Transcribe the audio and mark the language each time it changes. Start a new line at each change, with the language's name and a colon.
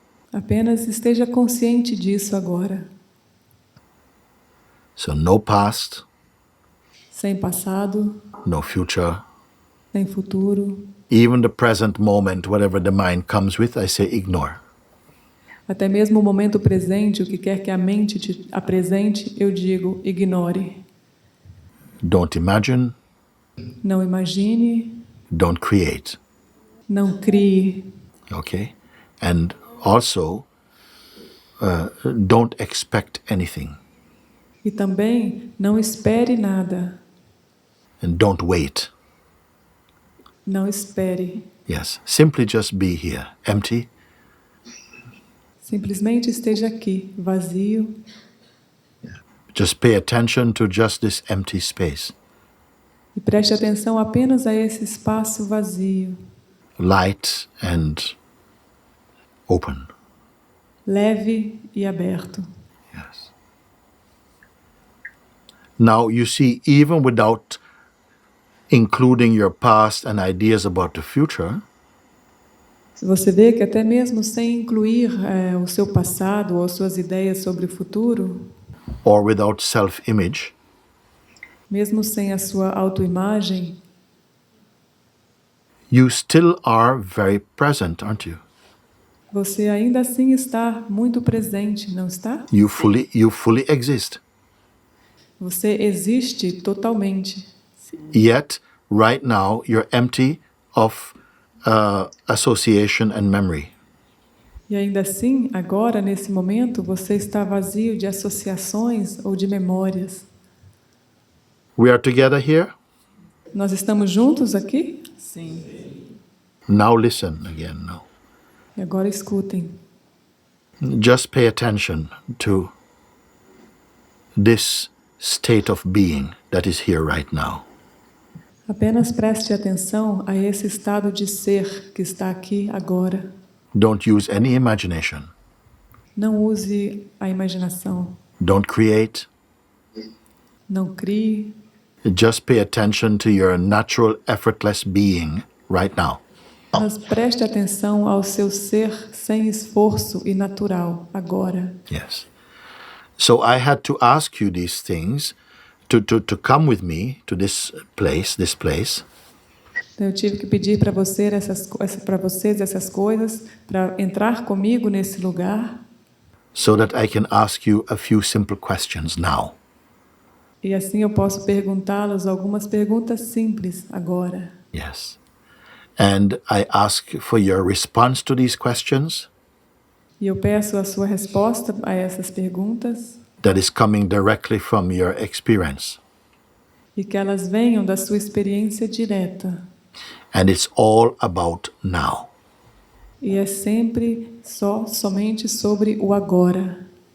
Portuguese: Apenas esteja consciente disso agora.
English: So no past,
Portuguese: Sem passado,
English: no future.
Portuguese: nem futuro.
English: Even the present moment, whatever the mind comes with, I say ignore.
Portuguese: Até mesmo o momento presente, o que quer que a mente te apresente, eu digo, ignore.
English: Don't imagine.
Portuguese: Não imagine.
English: Don't create.
Portuguese: Não crie.
English: Okay? And also, don't expect anything.
Portuguese: E também não espere nada.
English: And don't wait.
Portuguese: Não espere.
English: Yes. Simply just be here. Empty.
Portuguese: Simplesmente esteja aqui, vazio.
English: Just pay attention to just this empty space.
Portuguese: E preste atenção apenas a esse espaço vazio.
English: Light and open.
Portuguese: Leve e aberto.
English: Yes. Now you see, even without including your past and ideas about the future,
Portuguese: Você vê que até mesmo sem incluir o seu passado ou suas ideias sobre o futuro,
English: or without self-image,
Portuguese: mesmo sem a sua autoimagem,
English: you still are very present, aren't you?
Portuguese: você ainda assim está muito presente, não está?
English: You fully exist.
Portuguese: Você existe totalmente.
English: Yet, right now, you're empty of association and memory.
Portuguese: E ainda assim, agora, nesse momento, você está vazio de associações ou de memórias.
English: We are together here.
Portuguese: Nós estamos juntos aqui? Sim.
English: Now listen again. Now.
Portuguese: E agora escutem.
English: Just pay attention to this state of being that is here right now.
Portuguese: Apenas preste atenção a esse estado de ser que está aqui agora.
English: Don't use any imagination.
Portuguese: Não use a imaginação.
English: Don't create.
Portuguese: Não crie.
English: Just pay attention to your natural, effortless being right now.
Portuguese: Mas preste atenção ao seu ser sem esforço e natural agora.
English: Yes. So I had to ask you these things to come with me to this place.
Portuguese: Então, eu tive que pedir para vocês essas coisas, para entrar comigo nesse lugar.
English: So that I can ask you a few simple questions now.
Portuguese: E assim eu posso perguntá-los algumas perguntas simples agora.
English: Yes. And I ask for your response to these questions.
Portuguese: E eu peço a sua resposta a essas perguntas.
English: That is coming directly from your experience.
Portuguese: E que elas venham da sua experiência direta.
English: And it's all about now.
Portuguese: E é sempre somente sobre o agora.